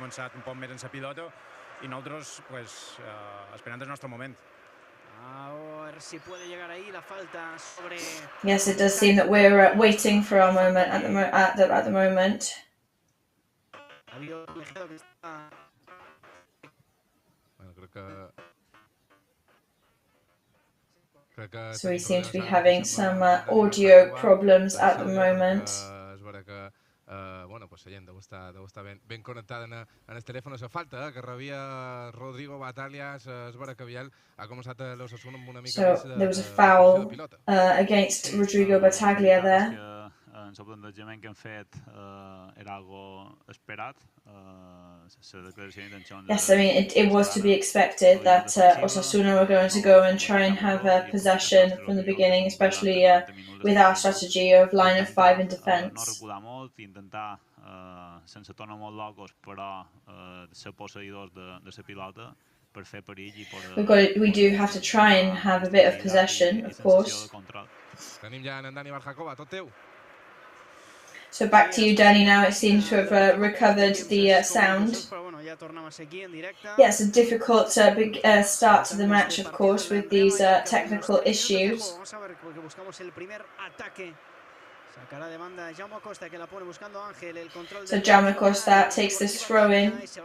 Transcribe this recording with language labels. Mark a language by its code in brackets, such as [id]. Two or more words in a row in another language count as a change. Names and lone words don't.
[en] Yes, it does seem that we're waiting for our moment at the moment. So we seem to be having some audio problems at the moment. [es] Bueno, pues [ca] la gent deu estar ben connectada en el telèfon. La falta que rebia Rodrigo Batalias, és vera que Biel ha començat l'Osasuna amb una mica més [en] So there was a foul against Rodrigo Bataglia there. [ca] En el plantejament que hem fet era algo esperat. [en] Yes, I mean, it was to be expected that Osasuna were going to go and try and have possession from the beginning, especially with our strategy of line of 5 in defence. [ca] Intentar, sense tornar molt locos, però ser posseïdors de la pilota per fer perill i per... [en] We do have to try and have a bit of possession, of course. [ca] Tenim ja en Dani Barjacoba, tot teu. [en] So back to you, Danny, now. It seems to have recovered the sound. Yeah, it's a difficult start to the match, of course, with these technical issues. So Jaume Costa takes this throw in.